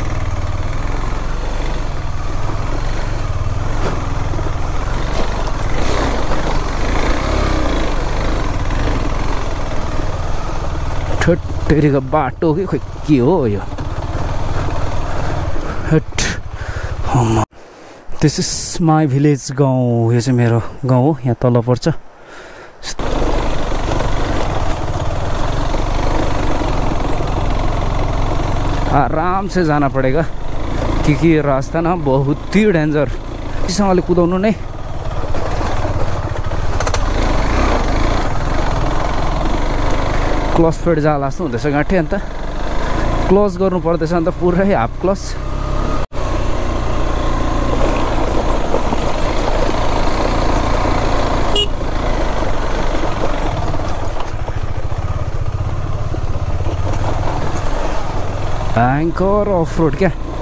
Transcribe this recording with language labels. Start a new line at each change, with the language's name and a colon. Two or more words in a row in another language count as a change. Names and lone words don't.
Nepali: ठट्टेरीको बाटो कि खोइ के हो यो।
English: this is my village गाउँ।
Nepali: यो चाहिँ मेरो गाउँ हो, यहाँ तल पर्छ।
Hindi: आराम से जाना पड़ेगा क्योंकि ये रास्ता ना बहुत ही डेंजर।
Nepali: इसँगले कुदाउनु नै
English: clutch fade
Nepali: जाला जस्तो हुँदैछ गाँठी। अन्त क्लोज गर्नु पर्दैछ अन्त पुरै
English: half clutch.
Nepali: भयङ्कर
English: off road
Nepali: क्या।